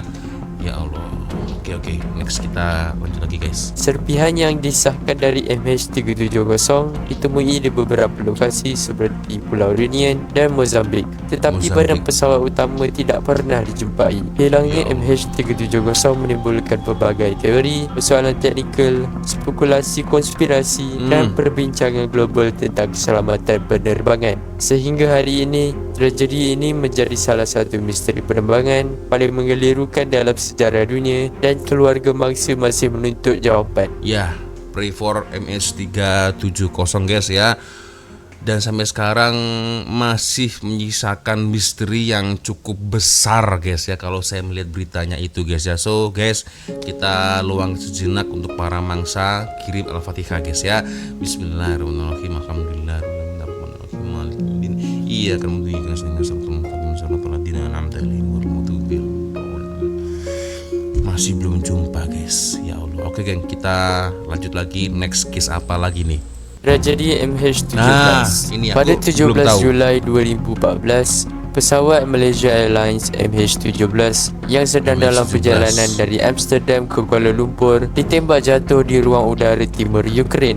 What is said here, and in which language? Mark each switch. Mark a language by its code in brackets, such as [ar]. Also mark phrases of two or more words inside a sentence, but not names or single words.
[ms] Ya Allah. Oke, next kita lanjut lagi guys. Serpihan yang disahkan dari MH370 ditemui di beberapa lokasi seperti Pulau Reunion dan Mozambik, tetapi badan pesawat utama tidak pernah dijumpai. Hilangnya MH370 menimbulkan pelbagai teori, persoalan teknikal, spekulasi konspirasi dan perbincangan global tentang keselamatan penerbangan. Sehingga hari ini, tragedi ini menjadi salah satu misteri penerbangan paling mengelirukan dalam sejarah dunia, dan keluarga mangsa masih menuntut jawapan. Ya, [en] pray for MH370 guys ya. [ms] Dan sampai sekarang masih menyisakan misteri yang cukup besar guys ya, kalau saya melihat beritanya itu guys ya. [en] So guys, [ms] kita luang sejenak untuk para mangsa, kirim Al-Fatihah guys ya. [ar] بسم الله الرحمن الرحيم. الحمد لله الرحمن الرحيم. [ms] Iya kan masih belum jumpa guys. Ya Allah. Oke geng, kita lanjut lagi. [en] Next case [ms] apa lagi nih? Tragedi MH17. Ini Pada aku 17 Julai 2014, pesawat Malaysia Airlines MH17 yang sedang dalam perjalanan dari Amsterdam ke Kuala Lumpur ditembak jatuh di ruang udara timur Ukraine.